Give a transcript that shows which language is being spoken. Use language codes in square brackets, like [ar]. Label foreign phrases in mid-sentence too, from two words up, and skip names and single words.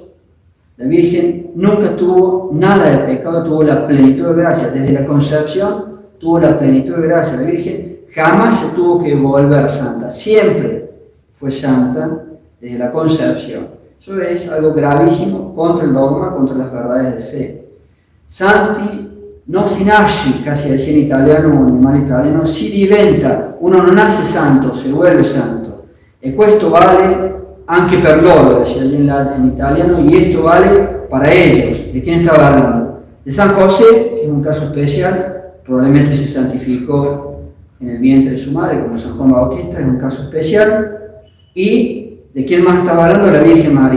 [es] La Virgen nunca tuvo nada de pecado, tuvo la plenitud de gracia. Desde la concepción tuvo la plenitud de gracia. La Virgen jamás se tuvo que volver santa, siempre fue santa desde la concepción. Eso es algo gravísimo contra el dogma, contra las verdades de fe. [it] Santi non si nasce, [es] casi decía en italiano o en mal italiano, [it] si diventa, uno non nace santo, [es] se vuelve santo. [it] E questo vale anche per loro, [es] decía allí en italiano, y esto vale para ellos. ¿De quién estaba hablando? De San José, que es un caso especial, probablemente se santificó en el vientre de su madre, como San Juan Bautista, es un caso especial. ¿Y de quién más estaba hablando? De la Virgen María.